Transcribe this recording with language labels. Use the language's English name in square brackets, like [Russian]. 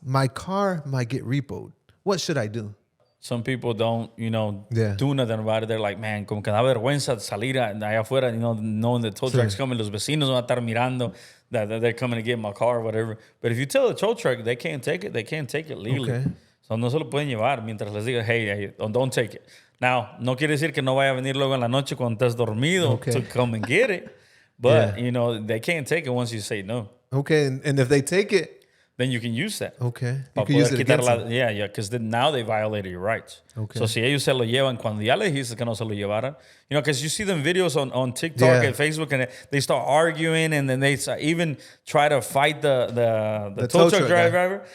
[English] My car might get repo'd. What should I do? Some people don't, do nothing about it. They're like, man, [Spanish] como que da vergüenza salir allá afuera, [English] knowing the tow truck's coming. [Spanish] Los vecinos van a estar mirando [English] that they're coming to get my car or whatever. But if you tell the tow truck they can't take it, they can't take it legally. Okay. [Spanish] So no se lo pueden llevar mientras les diga, [English] hey, don't take it. [Spanish] Now, no quiere decir que no vaya a venir luego en la noche cuando estás dormido [English] to come and get it. But, they can't take it once you say no. Okay, and if they take it, then you can use that. Okay. You can use it against them. Yeah, because now they violated your rights. Okay. So [Spanish] si ellos se lo llevan cuando ya le dijiste que no se lo llevaran, [English] because you see them videos on TikTok and Facebook and they start arguing and then they even try to fight the tow truck driver.